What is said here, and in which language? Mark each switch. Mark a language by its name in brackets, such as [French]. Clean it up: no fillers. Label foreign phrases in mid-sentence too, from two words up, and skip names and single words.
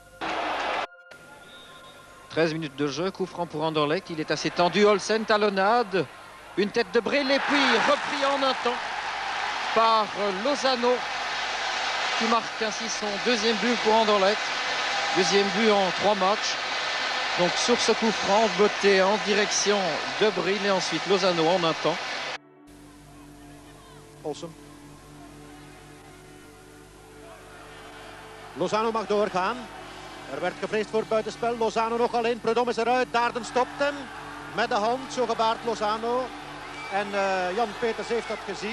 [French] 13 minutes de jeu, coup franc pour Anderlecht, il est assez tendu, Olsen, talonnade, une tête de Brill et puis repris en un temps par Lozano qui marque ainsi son deuxième but pour Anderlecht, deuxième but en 3 matchs. Donc sur ce coup franc, botté en direction de Brill et ensuite Lozano en un temps. Olsen. [Dutch] Lozano mag doorgaan. Er werd gevreesd voor buitenspel. Lozano nog alleen. Prudhomme is eruit. Daarden stopt hem. Met de hand. Zo gebaart Lozano. En Jan Peters heeft dat gezien.